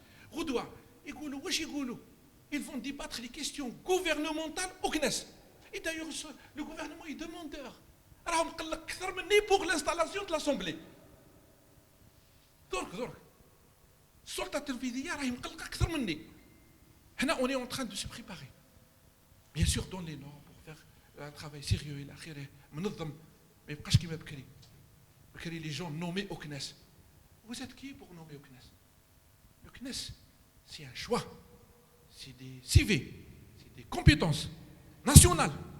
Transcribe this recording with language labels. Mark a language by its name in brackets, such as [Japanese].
[French] Roudoua, ils vont débattre les questions gouvernementales au CNES. Et d'ailleurs, le gouvernement est demandeur. Pour l'installation de l'Assemblée. Donc, [Arabic] السلطة التنفيذية راهي مقلقة أكثر مني. [French] On est en train de se préparer. Bien sûr, dans les normes, pour faire un travail sérieux, [Arabic] إلى آخره, منظم, ما يبقاش كيما بكري. بكري [French] les gens nommés au CNES. Vous êtes qui pour nommer au CNES? Le CNES, c'est un choix. C'est des CV, c'est des compétences nationales.